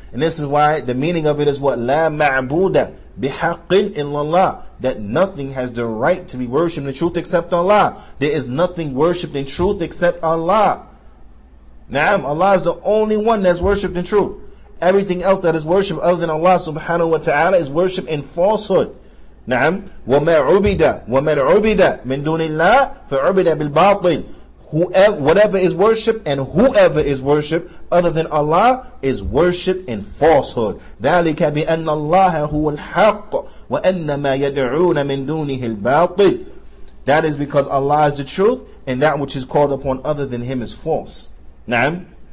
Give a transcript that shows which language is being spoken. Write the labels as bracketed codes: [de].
[en] And this is why the meaning of it is what? [ar] La ma'buda bihaqqin illallah. [en] That nothing has the right to be worshipped in truth except Allah. There is nothing worshipped in truth except Allah. Naam, Allah is the only one that's worshipped in truth. Everything else that is worshipped other than Allah subhanahu wa ta'ala is worshipped in falsehood. [ar] Naam, وَمَا عُبِدَ وَمَنْ عُبِدَ مِن دُونِ اللَّهِ فَعُبِدَ بِالْبَاطِلِ. [en] Whatever is worshipped and whoever is worshipped other than Allah is worshipped in falsehood. [ar] ذَلِكَ بِأَنَّ اللَّهَ هُوَ الْحَقِّ وَأَنَّ مَا يَدْعُونَ مِن دُونِهِ الْبَاطِلِ. [en] That is because Allah is the truth and that which is called upon other than Him is false. Naam.